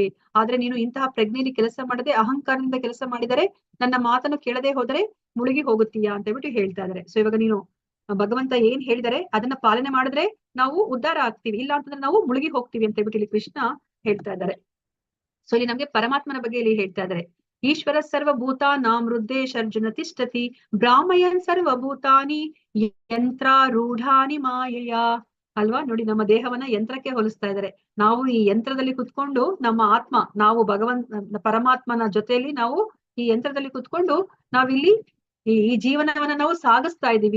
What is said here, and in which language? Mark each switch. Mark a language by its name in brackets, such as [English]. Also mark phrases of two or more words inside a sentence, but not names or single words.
[Kannada] ಆದ್ರೆ ನೀನು ಇಂತಹ ಪ್ರಜ್ಞೆಯಲ್ಲಿ ಕೆಲಸ ಮಾಡದೆ ಅಹಂಕಾರದಿಂದ ಕೆಲಸ ಮಾಡಿದರೆ, ನನ್ನ ಮಾತನ್ನು ಕೇಳದೆ ಹೋದರೆ ಮುಳುಗಿ ಹೋಗುತ್ತೀಯಾ ಅಂತ ಹೇಳ್ಬಿಟ್ಟು ಹೇಳ್ತಾ ಇದಾರೆ. ಸೊ ಇವಾಗ ನೀನು ಭಗವಂತ ಏನ್ ಹೇಳಿದರೆ ಅದನ್ನ ಪಾಲನೆ ಮಾಡಿದ್ರೆ ನಾವು ಉದ್ಧಾರ ಆಗ್ತೀವಿ, ಇಲ್ಲ ಅಂತಂದ್ರೆ ನಾವು ಮುಳುಗಿ ಹೋಗ್ತೀವಿ ಅಂತ ಹೇಳ್ಬಿಟ್ಟು ಇಲ್ಲಿ ಕೃಷ್ಣ ಹೇಳ್ತಾ ಇದ್ದಾರೆ. ಸೊ ಇಲ್ಲಿ ನಮ್ಗೆ ಪರಮಾತ್ಮನ ಬಗ್ಗೆ ಇಲ್ಲಿ ಹೇಳ್ತಾ ಇದ್ದಾರೆ. [Sanskrit] ಈಶ್ವರ ಸರ್ವಭೂತಾನಾಂ ಹೃದ್ದೇಶರ್ಜುನ ತಿಷ್ಠತಿ ಬ್ರಾಹ್ಮಯನ್ ಸರ್ವಭೂತಾನಿ ಯಂತ್ರಾರೂಢಾನಿ ಮಾಯೆಯ. [Kannada] ಅಲ್ವಾ ನೋಡಿ, ನಮ್ಮ ದೇಹವನ್ನ ಯಂತ್ರಕ್ಕೆ ಹೋಲಿಸ್ತಾ ಇದ್ದಾರೆ. ನಾವು ಈ ಯಂತ್ರದಲ್ಲಿ ಕುತ್ಕೊಂಡು ನಮ್ಮ ಆತ್ಮ, ನಾವು ಪರಮಾತ್ಮನ ಜೊತೆಯಲ್ಲಿ ನಾವು ಈ ಯಂತ್ರದಲ್ಲಿ ಕುತ್ಕೊಂಡು ನಾವಿಲ್ಲಿ ಈ ಜೀವನವನ್ನ ನಾವು ಸಾಗಿಸ್ತಾ ಇದೀವಿ.